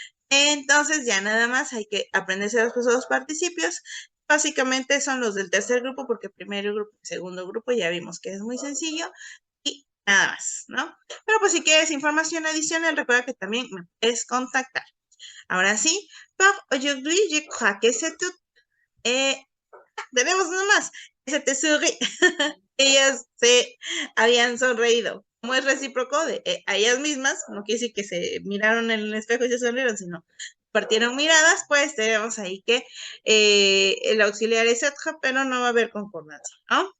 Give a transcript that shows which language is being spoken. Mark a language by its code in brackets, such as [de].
[es] Entonces ya nada más hay que aprenderse los dos participios. Básicamente son los del tercer grupo, porque primero grupo y segundo grupo ya vimos que es muy sencillo y nada más, ¿no? Pero pues si quieres información adicional, recuerda que también me puedes contactar. Ahora sí, [fr] pour aujourd'hui, je crois que c'est tout. [es] Tenemos uno más. Se te sonríe. Ellas se habían sonreído. Como es recíproco de a ellas mismas, no quiere decir que se miraron en el espejo y se sonrieron, sino partieron miradas, pues tenemos ahí que el auxiliar es être, pero no va a haber concordancia, ¿no?